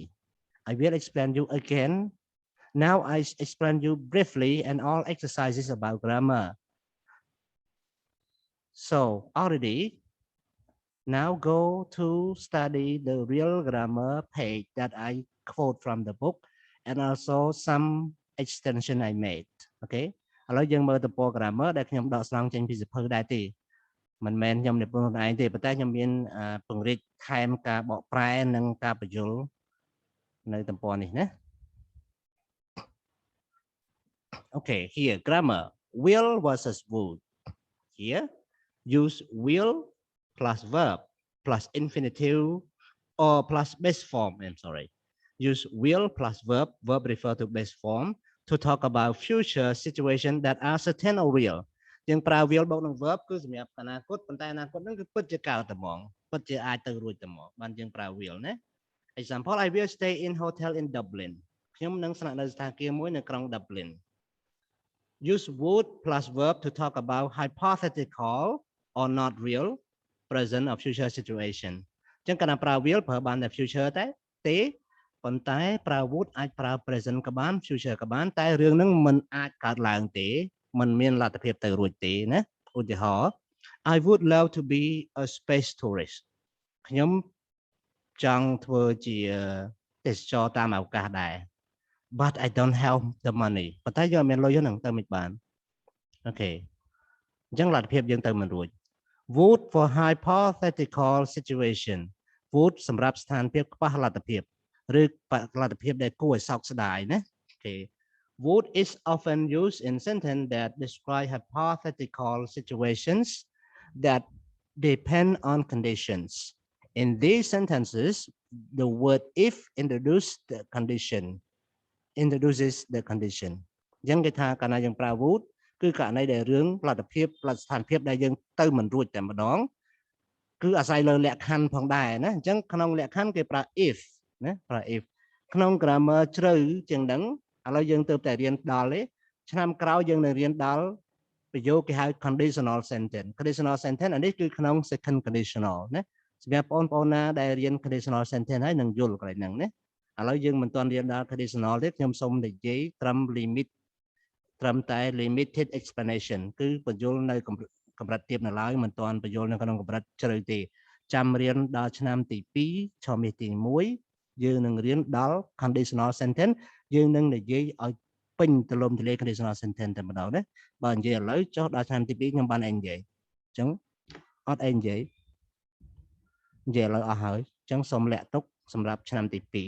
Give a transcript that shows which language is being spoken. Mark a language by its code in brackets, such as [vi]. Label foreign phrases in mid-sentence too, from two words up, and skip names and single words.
[en] I will explain you again. Now I explain you briefly and all exercises about grammar. So already, now go to study the real grammar page that I quote from the book and also some extension I made. [km] Okay. ឥឡូវយើងមើលទំព័រ grammar ដែលខ្ញុំដកស្រង់ចេញពីសៀវភៅដែរទេមិនមែនខ្ញុំនិពន្ធខ្លួនឯងទេប៉ុន្តែខ្ញុំមានពង្រីកថែមការបកប្រែនិងការបញ្យលនៅទំព័រនេះណា [en] Okay, here grammar will versus would. Here use will plus verb plus infinitive or plus base form. I'm sorry. Use will plus verb refer to base form to talk about future situation that are certain or real. [km] យើងប្រើ will បូកនឹង verb គឺសម្រាប់អនាគតប៉ុន្តែអនាគតហ្នឹងគឺពិតជាកើតតែហ្មងពិតជាអាចទៅរួចតែហ្មងបានយើងប្រើ will ណា [en] Example, I will stay in hotel in Dublin. [km] ខ្ញុំនឹងស្នាក់នៅសណ្ឋាគារមួយនៅក្រុង Dublin. [en] Use would plus verb to talk about hypothetical or not real present or future situation. [km] ចឹងកាលណាប្រើ will ប្រើបានតែ future ទេប៉ុន្តែប្រើ would អាចប្រើ present ក៏បាន future ក៏បានតែរឿងហ្នឹងมันអាចកើតឡើងទេมันមានលទ្ធភាពទៅរួចទេណាឧទាហរណ៍ [en] I would love to be a space tourist [km] ខ្ញុំចង់ធ្វើជាទេសចរតាមអវកាសដែរ [en] but I don't have the money [km] ប៉ុន្តែយើងអត់មានលុយហ្នឹងទៅមិនបានអូខេអញ្ចឹងលទ្ធភាពយើងទៅមិន [en] រួច would for hypothetical situation would [km] សម្រាប់ស្ថានភាពខ្វះលទ្ធភាពឬលទ្ធភាពដែលគួរឲ្យសោកស្ដាយណាអូខេ [en] would is often used in sentence that describe hypothetical situations that depend on conditions in these sentences the word if introduces the condition [km] អញ្ចឹងគេថាកាលណាយើងប្រើ [en] would [km] គឺករណីដែល រឿងលទ្ធភាពលទ្ធស្ថានភាពដែលយើងទៅមិនរួចតែម្ដងគឺអាស្រ័យលើលក្ខខណ្ឌផងដែរណាអញ្ចឹងក្នុងលក្ខខណ្ឌគេប្រើ if ណាប្រើ if ក្នុង grammar ជ្រៅជាងហ្នឹងឥ ឡូវយើងទៅតែរៀនដល់ទេឆ្នាំក្រោយយើងនឹងរៀនដល់ប្រយោគគេហៅ [en] conditional sentence conditional sentence [km] អានេះគឺក្នុង [en] second conditional [km] ណាសម្រាប់បងប្អូនណាដែលរៀន [en] conditional sentence [km] ហើយនឹងយល់កន្លែងហ្នឹងណាឥឡូវយើងមិនទាន់រៀនដល់ conditional ទេខ្ញុំសូមនិយាយត្រឹម limit ត្រឹមតែ [en] limited explanation [km] គឺបញ្យល់នៅកម្រិតទាបនៅឡើយមិនទាន់បញ្យល់នៅក្នុងកម្រិតជ្រៅទេចាំរៀនដល់ឆ្នាំទី2ឆមាសទី1យើងនឹងរៀនដល់ [en] conditional sentence [km] យើងនឹងនិយាយឲ្យពេញទលំទលាយ [en] conditional sentence [km] តែម្ដងណាបើនិយាយឥឡូវចុះដល់ឆ្នាំទី2ខ្ញុំបាននិយាយអញ្ចឹងអត់អីនិយាយឥឡូវអស់ហើយអញ្ចឹងសូមលាក់ទុកសម្រាប់ឆ្នាំទី